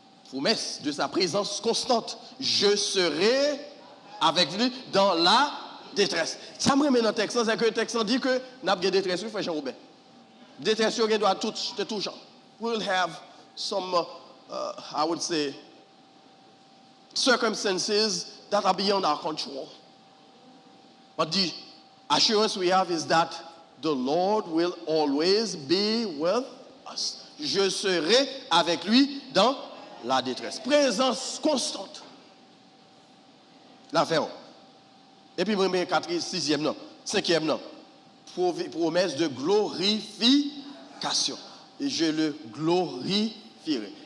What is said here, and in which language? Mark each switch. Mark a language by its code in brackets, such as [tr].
[fr] Promesse de sa présence constante. Je serai avec lui dans la détresse. Ça me remet dans le texte, c'est que le texte dit que nous avons des détresse, frère Jean-Robert. Détresse, il doit tout genre. [en] We'll have some, I would say, circumstances that are beyond our control. But the assurance we have is that the Lord will always be with us. [fr] Je serai avec lui dans la détresse. Présence constante. L'affaire. Et puis, moi, 4e, 6e, non. 5e, non. Promesse de glorification. Et je le glorifierai.